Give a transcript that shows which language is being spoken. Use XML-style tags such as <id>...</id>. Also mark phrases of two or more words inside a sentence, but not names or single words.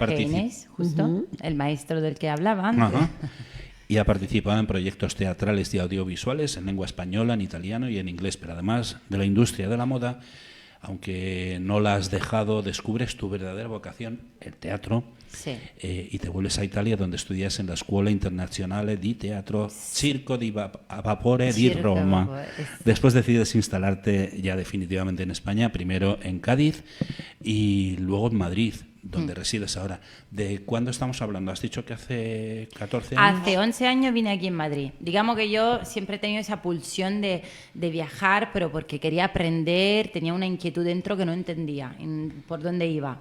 <es>Jorge Inés, justo, el maestro del que hablaba antes. Ajá. Y ha participado en proyectos teatrales y audiovisuales en lengua española, en italiano y en inglés, pero además de la industria de la moda, aunque no la has dejado, descubres tu verdadera vocación, el teatro, Sí. y te vuelves a Italia, donde estudias en la Scuola Internazionale di Teatro Circo di Vapore di Circo di Roma. Vapore, Después decides instalarte ya definitivamente en España, primero en Cádiz y luego en Madrid, donde resides ahora. ¿De cuándo estamos hablando? ¿Has dicho que hace 14 años? Hace 11 años vine aquí en Madrid. Digamos que yo siempre he tenido esa pulsión de viajar, pero porque quería aprender, tenía una inquietud dentro que no entendía por dónde iba.</es>